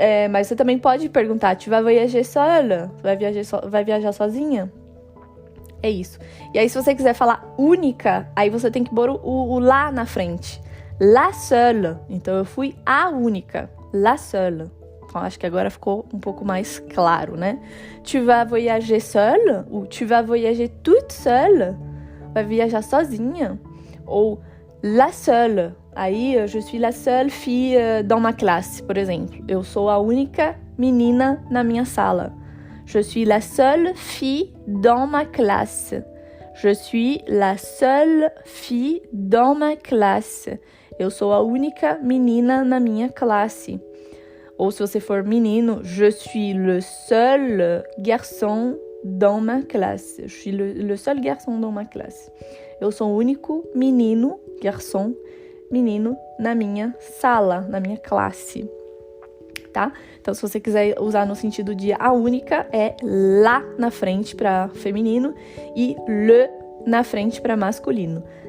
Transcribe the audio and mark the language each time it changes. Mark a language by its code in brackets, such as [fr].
[pt] Mas você também pode perguntar, [fr] tu vas voyager seule? [pt] Vai viajar sozinha? É isso. E aí, se você quiser falar única, aí você tem que pôr o lá na frente. La seule. Então, eu fui a única. La seule. Então, acho que agora ficou um pouco mais claro, né? [fr] Tu vas voyager seule? Ou tu vas voyager toute seule? [pt] Vai viajar sozinha? [fr] Ou la seule. Aí, je suis la seule fille dans ma classe, [pt] por exemplo. Eu sou a única menina na minha sala. [fr] Je suis la seule fille dans ma classe. Je suis la seule fille dans ma classe. [pt] Eu sou a única menina na minha classe. Ou se você for menino, [fr] je suis le seul garçon dans ma classe. Je suis le seul garçon dans ma classe. [pt] Eu sou o único menino, garçom, menino na minha sala, na minha classe. Tá? Então, se você quiser usar no sentido de a única, é lá na frente para feminino e le na frente para masculino.